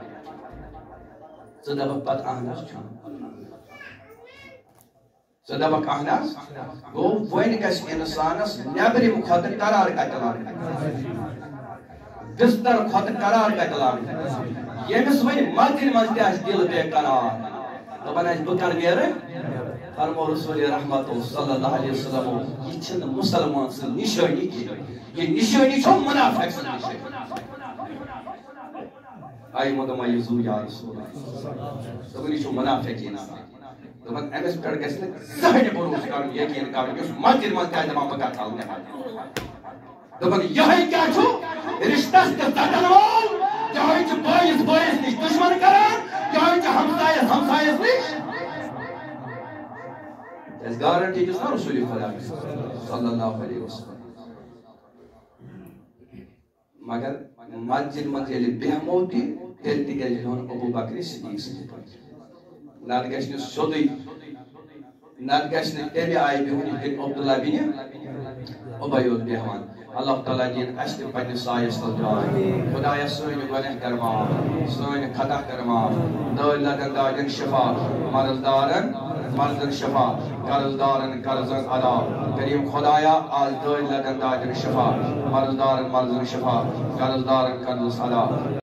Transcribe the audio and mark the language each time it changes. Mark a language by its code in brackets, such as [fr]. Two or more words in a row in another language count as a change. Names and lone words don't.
[ks] ژٕ دپکھ پتہٕ اہن حظ چھُ. ژٕ دپکھ اہن حظ. گوٚو وۄنۍ گژھِ اِنسانس نیبرِم کھۄتہٕ قرار کتہِ لاگٕنۍ بستر کھۄتہٕ قرار کتہِ لاگٕنۍ. ییٚمِس وۄنۍ مسجد منٛز تہِ آسہِ دِل بے قرار دپان آسہِ بہٕ کر نیرٕ. فرمو رسول رحمت [ar] صلی اللہ علیہ وسلم [ks] یہ چھنہ مسلمان سن نشانی کینٛہہ یہ نشانی چھو منافق سن نشانی. آئی مدما یزو [ar] یا رسول اللہ [ks] دپان یہ چھو منافق انسان. دپان أمِس پٮ۪ٹھ گژھِ نہٕ زٕہٕنۍ بروسہٕ کرُن یقیٖن کرُن یُس مسجد منٛز تہِ آسہِ دپان بہٕ کر تھاوٕ نٮ۪ماز. دپن یہ کیا چھو رشتس کے ژٹن وول یہ چھ بٲیِس بٲیِس نش دشمن کران یہ چھ ہمسایس ہمسایس نش اس گارنٹی چھس نا رسول خدا [ar] صلی اللہ علیہ وسلم [ks] مگر مسجد مز ییٚلہِ بیٚہمو تہِ تیٚلہِ تہِ گژھِ بِہُن ابوٗ بکر صدیق سٕنٛدِ پٲٹھۍ نتہٕ گژھِ نہٕ سیوٚدُے نتہٕ گژھِ نہٕ تَمہِ آیہِ بِہُن یِتھ کٔنۍ عبداللہ بِنِ اُبَے اوس بیٚہوان اللہ تعالیٰ دِیِن اَسہِ تہِ پنٛنِس سایَس تل جاے خۄدایا سٲنۍ گۄناہ کر معاف سٲنۍ خطا کر معاف دٲدۍ لگن دادٮ۪ن شفا مرض دارن مرضن شفا قرض دارن قرضن ادا کریم خدایا آج دٲدۍ لگن دادٮ۪ن شفا مرض دارن مرضن شفا قرض دارن قرضس ادا